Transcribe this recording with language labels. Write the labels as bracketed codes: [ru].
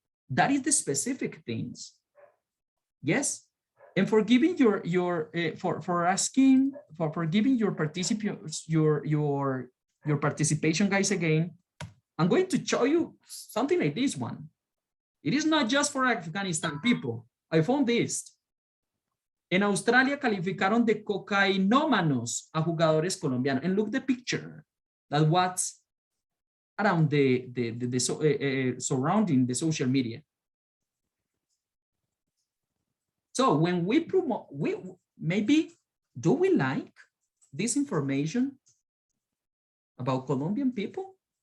[en] That is the specific things. Yes. And for giving for giving your participants your participation, guys, again, I'm going to show you something like this one. It is not just for Afghanistan people. I found this. [es] En Australia calificaron de cocainómanos a jugadores colombianos. [en] And look the picture that what's around surrounding the social media. So when we promote, do we like this information about Colombian people?